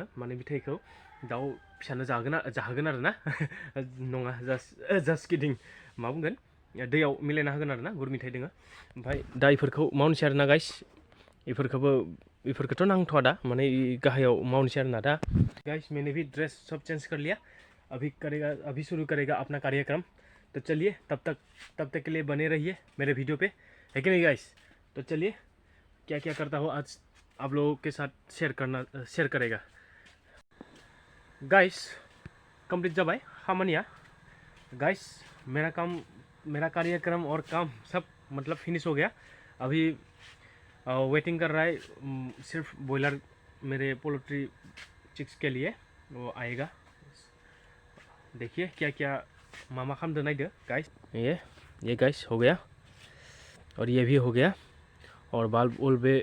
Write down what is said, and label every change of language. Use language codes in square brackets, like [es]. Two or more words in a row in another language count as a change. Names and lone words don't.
[brx] माने मिथाइखौ दाउ फिसानो जाहोगोन आरोना नङा [en] just kidding [brx] मा बुंगोन दैयाव मिलायना होगोन आरोना गुर मिथाइ दोङो ओमफ्राय दा इफोरखौ मावनोसै आरोना गाइस इफोरखौथ' नांथ'आ दा माने गाहायाव मावनोसै आरोना दा [hi] गाइस मैंने भी ड्रेस सब चेंज कर लिया अभी शुरू करेगा अपना कार्यक्रम तो चलिए तब तक के लिए बने रहिए मेरे वीडियो पे है कि नहीं गाइस तो चलिए क्या क्या करता हो आज आप लोगों के साथ शेयर करेगा गाइस [brx] कंप्लीट जाबाय खामानिया [hi] गाइस मेरा कार्यक्रम और काम सब मतलब फिनिश हो गया अभी वेटिंग कर रहा है सिर्फ बॉयलर मेरे [en] poultry chicks [hi] के लिए वो आएगा देखिए क्या क्या [brx] मामा खामदो नाइदो [hi] गाइस ये गाइस हो गया और ये भी हो गया और बल्ब भी